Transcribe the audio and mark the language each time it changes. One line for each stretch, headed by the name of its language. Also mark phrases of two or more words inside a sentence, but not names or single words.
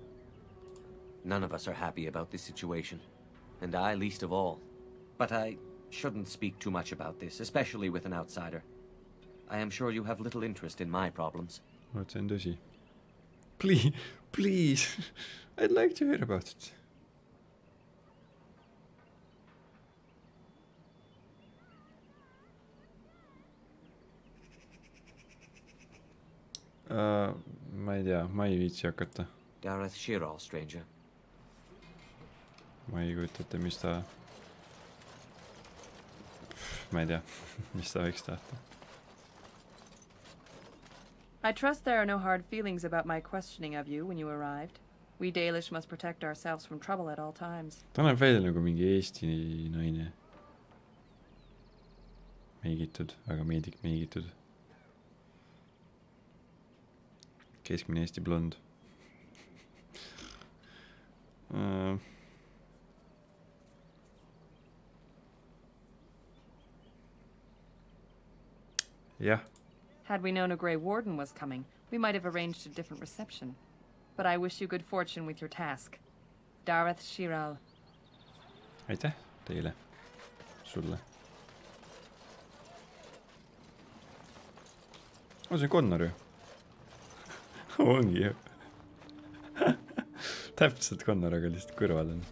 English: None of us are happy about this situation, and I least of all. But I shouldn't speak too much about this, especially with an outsider. I am sure you have little interest in my problems. What's in tõsi? Please. I'd like to hear about it.
Estonian: Ma ei tea, ma ei viitsi hakata.
English: Dareth Shiral, stranger.
Estonian: Ma ei kujuta ette, mis ta... Ma ei tea, mis ta võiks tahta.
English: I trust there are no hard feelings about my questioning of you when you arrived. We Dalish must protect ourselves from trouble at all times.
Estonian: Ta näeb välja nagu mingi Eesti naine. Meigitud, väga meigitud. Keskmine Eesti blond.
English: Yeah. Had we known a Grey Warden was coming, we might have arranged a different reception. But I wish you good fortune with your task. Dareth Shiral.
Estonian: Aitäh teile. Sulle. See on Connor ju. Ongi ju. Täpselt Connor, aga lihtsalt kõrval on.